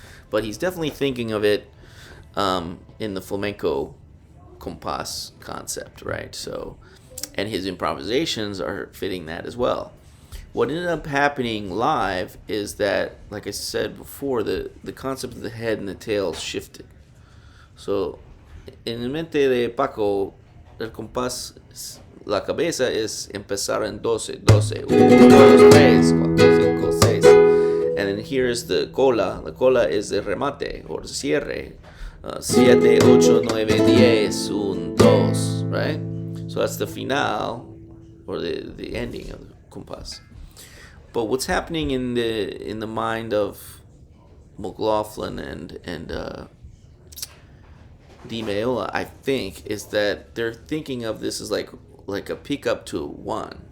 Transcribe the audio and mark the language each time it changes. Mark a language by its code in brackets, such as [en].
[en] But he's definitely thinking of it in the flamenco compás concept, right? So, and his improvisations are fitting that as well. What ended up happening live is that, like I said before, the concept of the head and the tail shifted. [es] So, en el mente de Paco, el compás, la cabeza es empezar en 12, 12, 1, 2, 3, 4, 5, 6. [en] And then here is the cola. La cola is the remate or cierre. 7, 8, 9, 10, 1, 2, right? So that's the final or the ending of the compás. But what's happening in the mind of Mclaughlin and Demio, I think, is that they're thinking of this as like a pickup to 1.